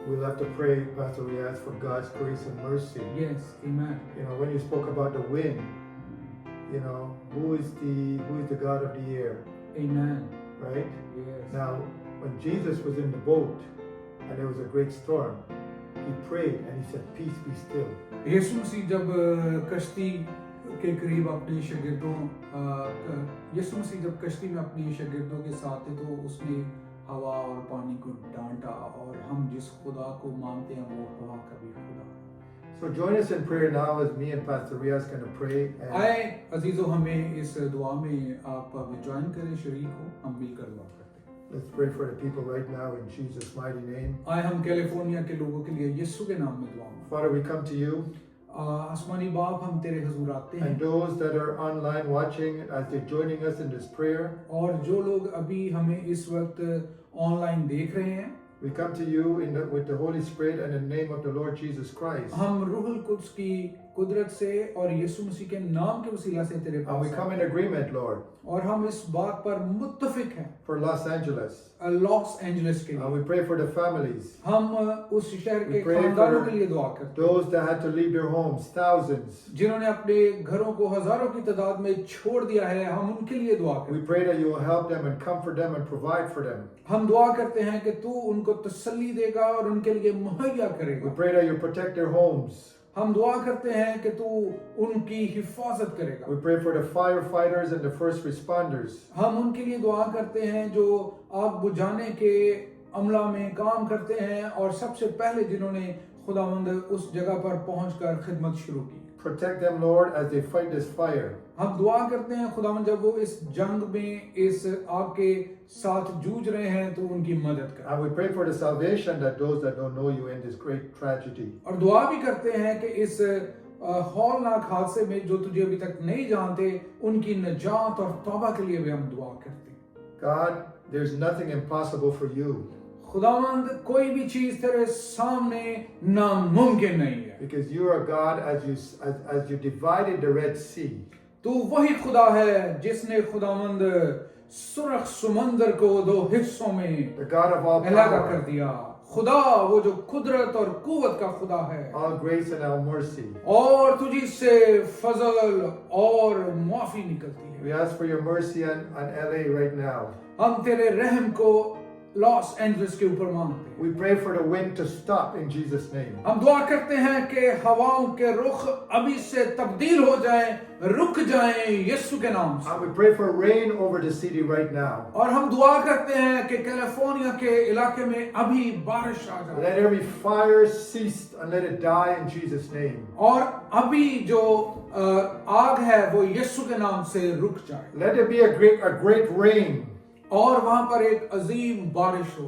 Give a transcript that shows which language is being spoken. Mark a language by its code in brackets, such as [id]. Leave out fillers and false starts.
[en] We'll have to pray, Pastor Riaz, for God's grace and mercy. Yes, amen. When you spoke about the wind, who is the God of the air, Amen. right? Yes. Now, when Jesus was in the boat and there was a great storm, he prayed and he said, "Peace, be still." [hi] यीशु मसीह जब कश्ती के करीब अपने शागिर्दों यीशु मसीह जब कश्ती में अपने शागिर्दों के साथ थे तो उसने हवा और पानी को डांटा, और हम जिस खुदा को मानते हैं वो हवा का भी खुदा है। [en] So join us in prayer now as me and Pastor Riaz going to pray. [hi] आए अजीजों, हमें इस दुआ में आप ज्वाइन करें, शरीक हो, हम मिलकर दुआ करते हैं। [en] Let's pray for the people right now in Jesus' mighty name. [hi] आए हम कैलिफोर्निया के लोगों के लिए यीशु के नाम में दुआ मांगते हैं। [en] Father, we come to you. [hi] आसमानी बाप, हम तेरे हुजूर आते हैं, [en] And those that are online watching as they're joining us in this prayer, [hi] और जो लोग अभी हमें इस वक्त ऑनलाइन देख रहे हैं, [en] we come to you with the Holy Spirit and in the name of the Lord Jesus Christ. [hi] हम रूहुल कुद्स की कुदरत से और यीशु मसीह के नाम के वसीला से तेरे [en] And [hi] pass [en] we come in agreement, Lord, [hi] और हम इस बात पर मुत्तफिक हैं [en] for Los Angeles. [hi] Los Angeles के [en] And [hi] लिए। [en] we pray for the families, [hi] हम उस शहर के [en] We pray [hi] खानदानों [en] for [hi] के लिए दुआ करते हैं [en] those that had to leave their homes, thousands. [hi] जिन्होंने अपने घरों को हजारों की तादाद में छोड़ दिया है, हम उनके लिए दुआ करते [en] We [hi] हैं। [en] pray that you will help them and comfort them and provide for them. [hi] हम दुआ करते हैं कि तू उनको तसल्ली देगा और उनके लिए मुहैया [en] We [hi] करेगा। [en] pray that you protect their homes. [hi] हम दुआ करते हैं कि तू उनकी हिफाजत करेगा। [en] We pray for the firefighters and the first responders. [hi] हम उनके लिए दुआ करते हैं जो आग बुझाने के अमला में काम करते हैं और सबसे पहले जिन्होंने खुदावंद उस जगह पर पहुंचकर खिदमत शुरू की। [en] Protect them, Lord, as they fight this fire. [hi] हम दुआ करते हैं खुदावंद जब वो इस जंग में इस आग के साथ जूझ रहे हैं तो उनकी मदद कर। [en] And we pray for the salvation that those that don't know you in this great tragedy. [hi] और दुआ भी करते हैं कि इस हौलनाक हादसे में जो तुझे अभी तक नहीं जानते उनकी निजात और तौबा के लिए भी हम दुआ करते हैं। [en] God, There's nothing impossible for you [hi] खुदावंद कोई भी चीज तेरे सामने नामुमकिन नहीं है, [en] because you are God as you divided the Red Sea. [hi] तू वही खुदा है जिसने खुदावंद सुरख समंदर को दो हिस्सों में [en] The God of all [hi] अलग कर [en] power, [hi] दिया। खुदा वो जो कुदरत और कुव्वत का खुदा है, [en] all grace and all mercy. [hi] और तुझी से फजल और माफी निकलती है। [en] We ask for your mercy on LA right now. [hi] हम तेरे रहम को लॉस एंजलिस के ऊपर मांगते हैं। [en] We pray for the wind to stop in Jesus' name. [hi] हम दुआ करते हैं कि हवाओं के रुख अभी से तब्दील हो जाएं, रुक जाएं यीशु के नाम से। [en] And we pray for rain over the city right now. [hi] और हम दुआ करते हैं कि कैलिफोर्निया के इलाके में अभी बारिश आ जाए, [en] Let every fire cease and let it die in Jesus' name. [hi] और अभी जो आग है वो यीशु के नाम से रुक जाए, [en] Let it be a great rain [hi] और वहां पर एक अजीम बारिश हो,